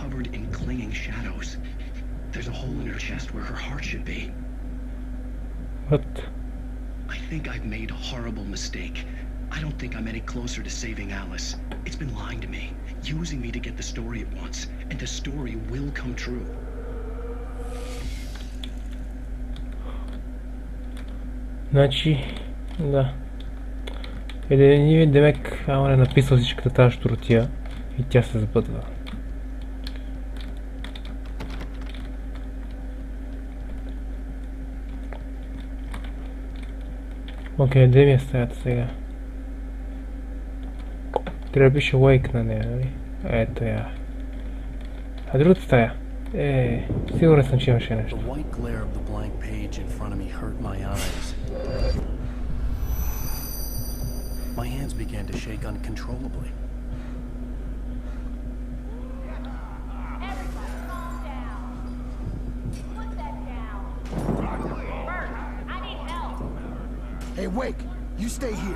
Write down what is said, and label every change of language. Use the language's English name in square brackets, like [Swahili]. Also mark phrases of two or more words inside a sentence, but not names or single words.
[English] She was covered in clinging shadows. There's a hole in her chest where her heart should be. What? I think I've made a horrible mistake. I don't think I'm any closer to saving Alice. It's been lying to me, using me to get the story it wants, and the story will come true. [Bulgarian] Значи, да. Един демек Алън е написал всичката тази щуротия и тя се запътва. Окей, де ми е стаята сега? Трябва да пише Wake на нея, нали? Ето я. А другата стая? Сигурен съм, че имаше нещо. [English] The white glare of the blank page in front of me hurt my eyes. My hands began to shake uncontrollably. Hey, Wake, you stay here.